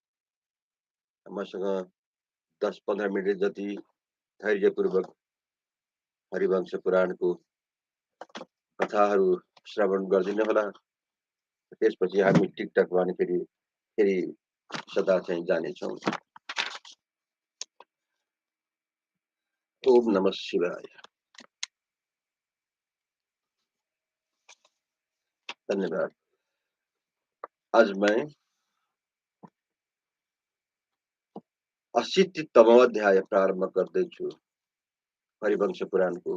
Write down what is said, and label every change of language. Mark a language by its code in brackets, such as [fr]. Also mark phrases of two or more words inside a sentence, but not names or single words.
[ne] मसँग 10-15 मिनट जति धैर्यपूर्वक हरिवंश पुराणको कथाहरू श्रवण गरिदिनु होला। त्यसपछि हामी टिकटकमा फेरि सदा चाहिँ जानेछौँ। [sa] ओम नमः शिवाय। [ne] धन्यवाद। आज मैं 80तम अध्याय प्रारंभ गर्दैछु हरिवंश पुराण को।